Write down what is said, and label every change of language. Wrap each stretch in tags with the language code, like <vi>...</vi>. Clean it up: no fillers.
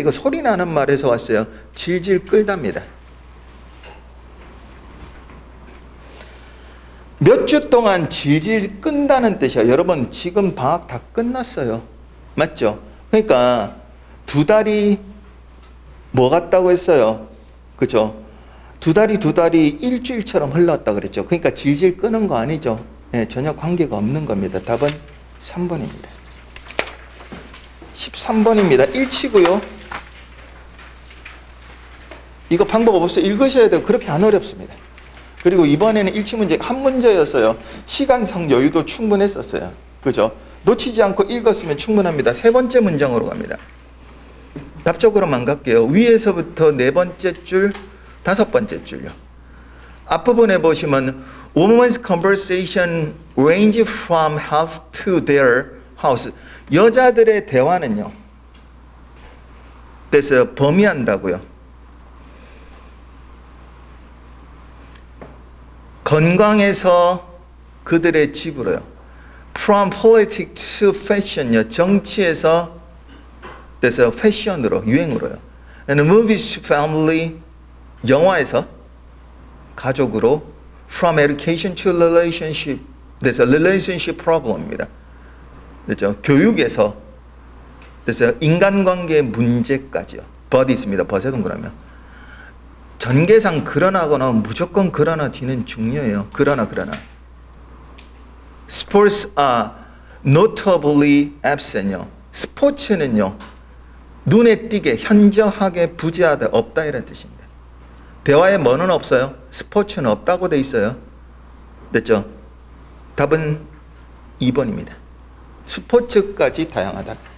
<ko>이거 소리 나는 말에서 왔어요. 질질 끌답니다. 몇 주 동안 질질 끈다는 뜻이야. 여러분 지금 방학 다 끝났어요. 맞죠? 그러니까 2달이 뭐 같다고 했어요? 그죠? 2달이 일주일처럼 흘렀다 그랬죠. 그러니까 질질 끄는 거 아니죠? 네, 전혀 관계가 없는 겁니다. 답은 3번입니다. 13번입니다. 일치고요. 이거 방법 없어요. 읽으셔야 돼요. 그렇게 안 어렵습니다. 그리고 이번에는 일치 문제 한 문제였어요. 시간상 여유도 충분했었어요. 그죠? 놓치지 않고 읽었으면 충분합니다. 세 번째 문장으로 갑니다. 답적으로만 갈게요. 위에서부터 네 번째 줄, 다섯 번째 줄요. 앞부분에 보시면</ko> <en>Women's conversation range from house to their house.</en> <ko>여자들의 대화는요. 그래서 범위한다고요. 건강에서 그들의 집으로요.</ko> <en>From politics to fashion요.</en> <ko>정치에서 그래서 패션으로, 유행으로요.</ko> <en>And movies to family.</en> <ko>영화에서 가족으로.</ko> <en>From education to relationship.</en> <ko>그래서 relationship problem입니다. 그렇죠? 교육에서 그래서 인간관계 문제까지요. but 있습니다. but에 동그라면. 전개상 그러나거나 무조건 그러나 뒤는 중요해요. 그러나.</ko> <en>Sports are notably absent요.</en> <ko>스포츠는요. 눈에 띄게 현저하게 부재하다 없다 이런 뜻입니다. 대화에 뭐는 없어요? 스포츠는 없다고 돼 있어요. 됐죠? 답은 2번입니다. 스포츠까지 다양하다.</ko>